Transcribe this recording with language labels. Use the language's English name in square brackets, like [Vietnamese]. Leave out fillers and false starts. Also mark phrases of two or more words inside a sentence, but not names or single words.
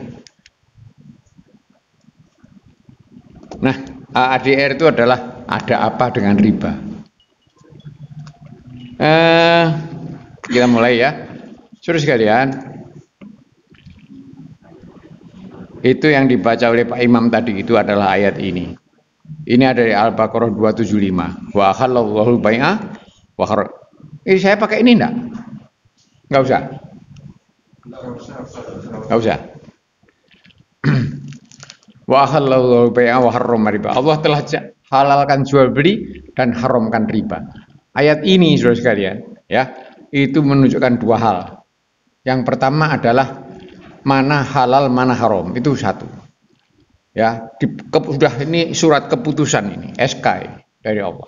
[Indonesian] Nah, ADR itu adalah ada apa dengan riba. Kita mulai ya. Saudara sekalian. Itu yang dibaca oleh Pak Imam tadi itu adalah ayat ini. Ini ada dari Al-Baqarah 275. [Arabic] وأحل الله البيع وحر. [Indonesian] Ini saya pakai ini enggak? Enggak usah. Enggak usah. [Arabic] وأحل الله البيع وحرم الربا. [Indonesian] Allah telah halalkan jual beli dan haramkan riba. Ayat ini Saudara sekalian, ya, itu menunjukkan dua hal. Yang pertama adalah mana halal, mana haram, itu satu. Ya, sudah ini surat keputusan ini, SK ini, dari Allah.